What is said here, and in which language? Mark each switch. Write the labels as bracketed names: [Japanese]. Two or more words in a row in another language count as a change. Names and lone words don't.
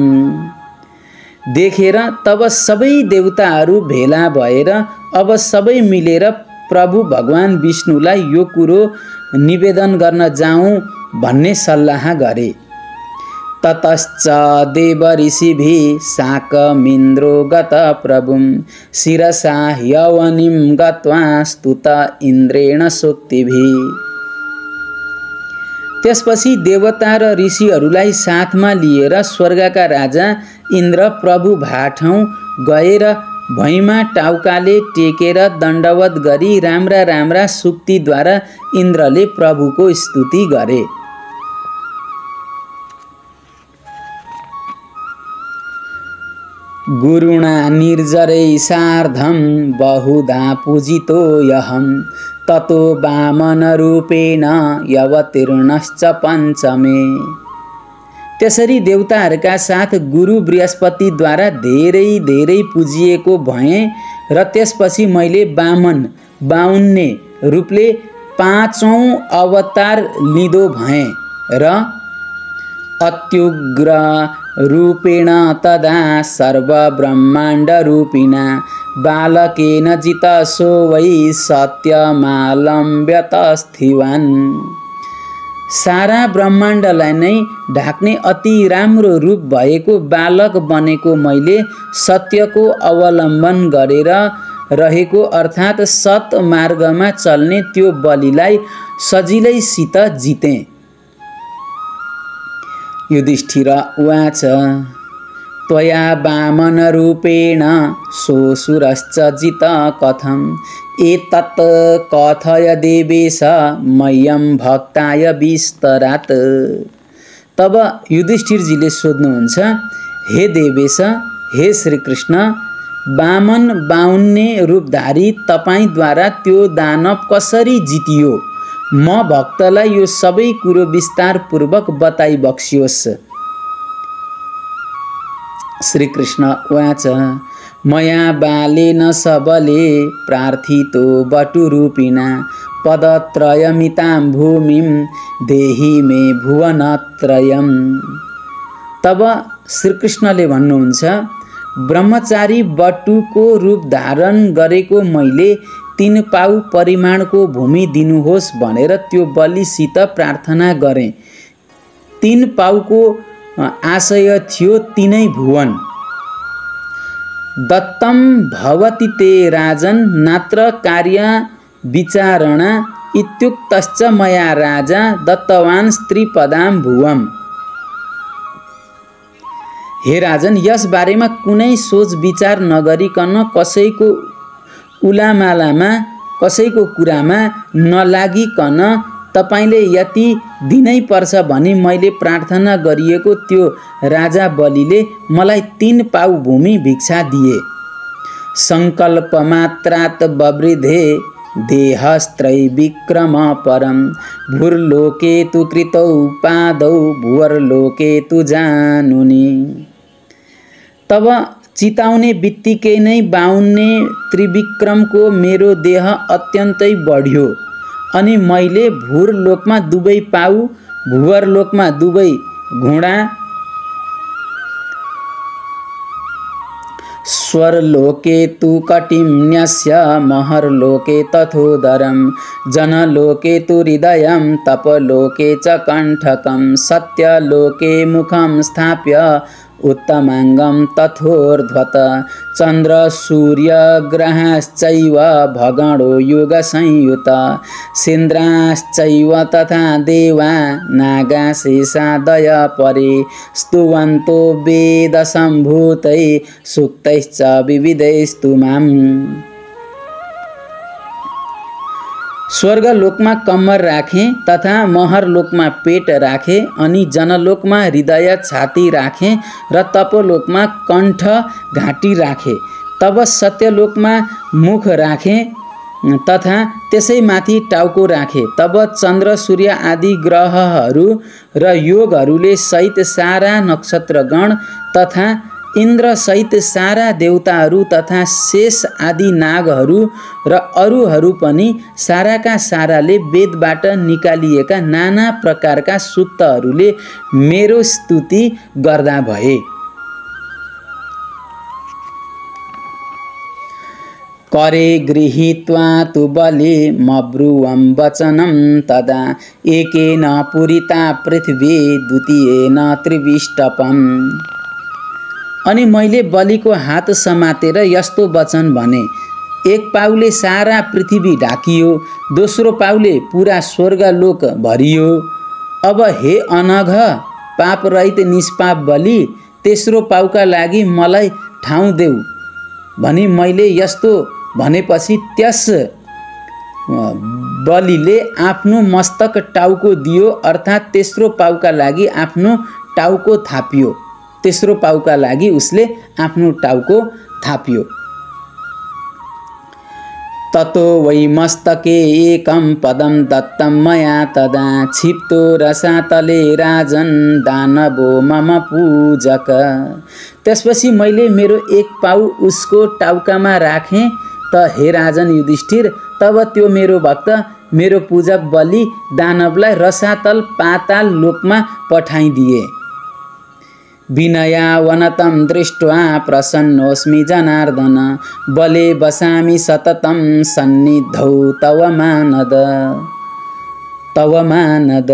[Nepali] देखेर तब सबै देवताहरू भेला भएर अब सबै मिलेर प्रभु भगवान विष्णुलाई यो कुरो निवेदन गर्न जाऊँ भन्ने सल्लाह गरे। [Sanskrit] ततश्च देव ऋषिभिः साकमिन्द्रो गत प्रभुं शिरसा यवनिं गत्वा स्तुत इन्द्रेण सूक्तिभिः। [Nepali] त्यसपछि देवता र ऋषिहरूलाई साथमा लिएर स्वर्गका राजा इन्द्र प्रभु भाठौँ गएर भैमा टाउकाले टेकेर दण्डवत गरी राम्रा राम्रा सूक्तिद्वारा इन्द्रले प्रभुको स्तुति गरे। [Sanskrit] गुरुणा निर्जरै सार्धं बहुधा पूजितो यहं ततो वामनरूपेण यवतीर्णश्च पञ्चमे। [Nepali] त्यसरी देवताहरूका साथ गुरु बृहस्पतिद्वारा धेरै धेरै पूजिएको भएँ र त्यसपछि मैले बाहुन्ने रूपले 5औं अवतार लिँदो भएँ र [Sanskrit] अत्युग्र रूपेण तदा सर्वब्रह्माण्ड रूपिणा बालकेन जितसो वै सत्यमालम्ब्यत स्थिवान्। [Nepali] सारा ब्रह्माण्डलाई नै ढाक्ने अति राम्रो रूप भएको बालक बनेको मैले सत्यको अवलम्बन गरेर रहेको अर्थात् सत मार्गमा चल्ने त्यो बलिलाई सजिलैसित जिते। [Sanskrit] युधिष्ठिर उवाच त्वया वामनरूपेण सोऽसुरश्च जित कथम् एतत् कथय देवेश मह्यं भक्ताय विस्तरात्। [Nepali] तब युधिष्ठिरजीले सोध्नुहुन्छ, हे देवेश, हे श्रीकृष्ण, वामन बाहुन्ने रूपधारी तपाईद्वारा त्यो दानव कसरी जितियो? म भक्तलाई यो सबै कुरो विस्तारपूर्वक बताइ बक्सियोस्। [Sanskrit] श्रीकृष्ण उवाच मया बालेन सबले प्रार्थितो वटुरूपिणा पदत्रयमितां भूमिं देहि मे भुवनत्रयम्। [Nepali] तब श्रीकृष्णले भन्नुहुन्छ, ब्रह्मचारी बटुको रूप धारण गरेको मैले 3 पाउ परिमाणको भूमि दिनुहोस् भनेर त्यो बलिसित प्रार्थना गरेँ। 3 पाउको आशय थियो 3 भुवन। [Sanskrit] दत्तम भवति ते राजन नात्र कार्य विचारणा इत्युक्तश्च मया राजा दत्तवान् स्त्रीपदां भुवम्। [Nepali] हे राजन, यस बारेमा कुनै सोच विचार नगरिकन कसैको उलामालामा कसैको कुरामा नलागिकन तपाईले यति दिनै पर्छ भनी मैले प्रार्थना गरिएको त्यो राजा बलिले मलाई 3 पाउ भूमि भिक्षा दिए। [Sanskrit] संकल्प मात्रात् बवृधे देहस्त्रैविक्रम परम भूर्लोके तु कृतौ पादौ भुवर्लोके तु जानुनि। [Nepali] तब चिताउने बित्तिकै नै बाहुन्ने त्रिविक्रमको मेरो देह अत्यन्तै बढ्यो अनि मैले भूर्लोकमा 2 पाउ भुवर्लोकमा 2 घुँडा [Sanskrit] स्वर्लोके तु कटिम्न्यस्य महर्लोके तथोदरं जनलोके तु हृदयं तपलोके च कण्ठकं सत्यलोके मुखं स्थाप्य उत्तमांगं तथोर्ध्वत चंद्र सूर्य ग्रहाश्चैव भगणो युग संयुत सेन्द्राश्चैव तथा देवा नागा शेषादय परे स्तुवन्तो वेद संभूतै सूक्तैश्च विविधैस्तु माम्। [Nepali] स्वर्गलोकमा कम्मर राखे तथा महरलोकमा पेट राखे अनि जनलोकमा हृदय छाती राखे र तपोलोकमा कण्ठ घाँटी राखे। तब सत्यलोकमा मुख राखे तथा त्यसै माथि टाउको राखे। तब चन्द्र सूर्य आदि ग्रहहरू र योगहरूले सहित सारा नक्षत्रगण तथा इन्द्र सहित सारा देवताहरू तथा शेष आदि नागहरू र अरूहरू पनि साराका साराले वेदबाट निकालिएका नाना प्रकारका सूक्तहरूले मेरो स्तुति गर्दा भए। [Sanskrit] करे गृहीत्वा तु बलि मब्रुवं वचनं तदा एकेन पूरिता पृथ्वी द्वितीयेन त्रिविष्टपम्। [Nepali] अनि मैले बलिको हात समातेर यस्तो वचन भने, एक पाउले सारा पृथ्वी ढाकियो, दोस्रो पाउले पूरा स्वर्गलोक भरियो। अब हे अनघ पापरहित निष्पाप बलि, तेस्रो पाउका लागि मलाई ठाउँ देऊ भनी मैले यस्तो भनेपछि त्यस बलिले आफ्नो मस्तक टाउको दियो, अर्थात् तेस्रो पाउका लागि आफ्नो टाउको थापियो। तेस्रो पाउका लागि उसले आफ्नो टाउको थापियो। [Sanskrit] ततो वै मस्तके एकं पदं दत्तं मया तदा क्षिप्तो रसातले राजन दानवो मम पूजक। [Nepali] त्यसपछि मैले मेरो एक पाउ उसको टाउकामा राखेँ त हे राजन युधिष्ठिर, तब त्यो मेरो भक्त मेरो पूजक बलि दानवलाई रसातल पाताल लोकमा पठाइदिए। [Sanskrit] विनयावनतं दृष्ट्वा प्रसन्नोऽस्मि जनार्दन, बले बसामि सततं सन्निधौ तव मानद।